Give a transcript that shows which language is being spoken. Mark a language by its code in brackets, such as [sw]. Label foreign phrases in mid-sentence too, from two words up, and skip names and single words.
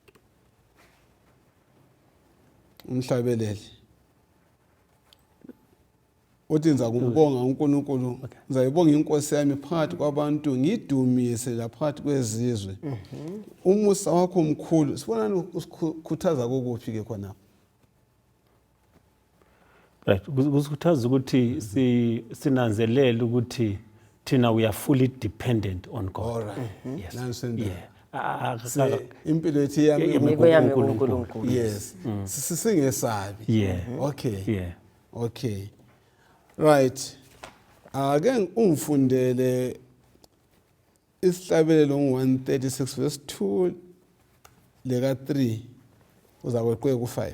[nd] Umhlabeleli uthi ngiza kumbonga uNkulunkulu, ngizayibonga inkosi yami phakathi kwabantu, ngidumise laphakathi kwezizwe. Umusa wakho mkhulu, sibonani usikhuthaza kokuphi ke khona? Right, kusikhuthaza ukuthi sinanzelele ukuthi thina [en] we are fully dependent on God. All right. Yes. Nansenda. Yeah. [nd] Impilo yethu yami Impilo yami kuNkulunkulu. Yes. Singesabi. [en] Yeah. Okay. Yeah. Okay. Right. [nd] Ake ungifundele isihlabelelo 136 verse 2 leka 3 uzakweqwe ku5.